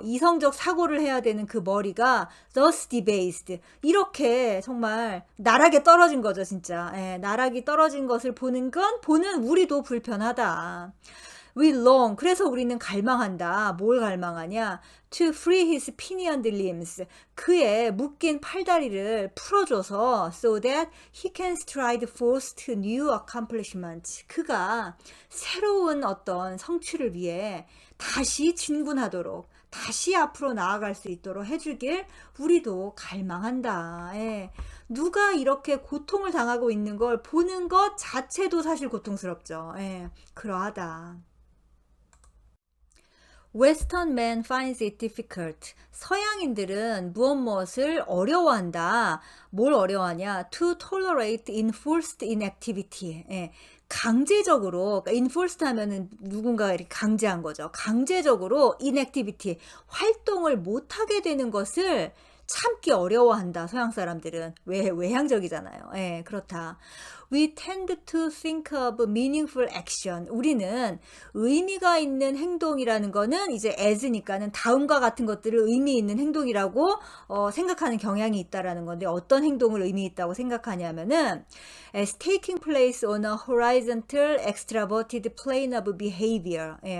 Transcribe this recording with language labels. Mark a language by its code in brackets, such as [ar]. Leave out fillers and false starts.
[ko] 이성적 사고를 해야 되는 그 머리가 [en] thus debased. [ko] 이렇게 정말 나락에 떨어진 거죠, 진짜. 나락이 떨어진 것을 보는 우리도 불편하다. [en] We long. [ko] 그래서 우리는 갈망한다. 뭘 갈망하냐? [en] To free his pinioned limbs. [ko] 그의 묶인 팔다리를 풀어줘서 [en] so that he can stride forth to new accomplishments. [ko] 그가 새로운 어떤 성취를 위해 다시 진군하도록, 다시 앞으로 나아갈 수 있도록 해주길 우리도 갈망한다. 누가 이렇게 고통을 당하고 있는 걸 보는 것 자체도 사실 고통스럽죠. 그러하다. [en] Western man finds it difficult. [ko] 서양인들은 무엇을 어려워한다. 뭘 어려워하냐? [en] To tolerate enforced inactivity. [ko] 강제적으로, 그러니까 enforced 하면은 누군가 이렇게 강제한 거죠. 강제적으로 inactivity, 활동을 못하게 되는 것을 참기 어려워한다. 서양 사람들은. 외향적이잖아요. 그렇다. [en] We tend to think of meaningful action. [ko] 우리는 의미가 있는 행동이라는 거는 이제 as니까는 다음과 같은 것들을 의미 있는 행동이라고 생각하는 경향이 있다라는 건데, 어떤 행동을 의미 있다고 생각하냐면은 [en] as taking place on a horizontal extraverted plane of behavior.